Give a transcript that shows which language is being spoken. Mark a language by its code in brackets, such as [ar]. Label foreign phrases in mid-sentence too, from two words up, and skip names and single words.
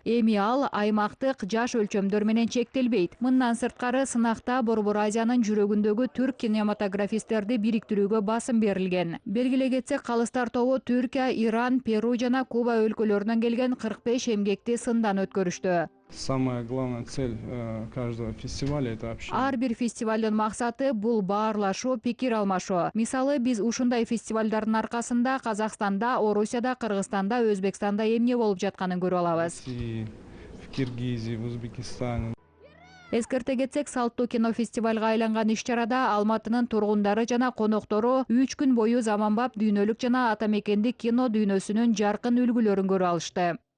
[ky] Эми ал аймактык жаш өлчөмдөр менен чектелбейт. Мындан сырткары сынакта Борбор Азиянын жүрөгүндөгү түрк кинематографисттерди бириктирүүгө басым берилген. Белгилей кетсек, калыстар тобу Түркия, Иран, Перу жана Куба өлкөлөрүнөн келген 45 эмгекти сындан өткөрүштү. [ru] Самая главная цель каждого фестиваля — это общение. [ky] Ар бир фестивалдын максаты бул баарлашуу, пикир алмашуу. Мисалы, биз ушундай фестивалдардын аркасында Казакстанда, Орусияда, Кыргызстанда, Өзбекстанда эмне болуп жатканын көрүп алабыз. [ru] В Киргизии, в Узбекистане. [ky] Эскерте кетсек, салттуу кинофестивалга айланган иш-чарада Алматынын тургундары жана коноктору 3 күн бою заманбап дүйнөлүк жана ата мекендик кино дүйнөсүнүн жаркын үлгүлөрүн көрүп алышты.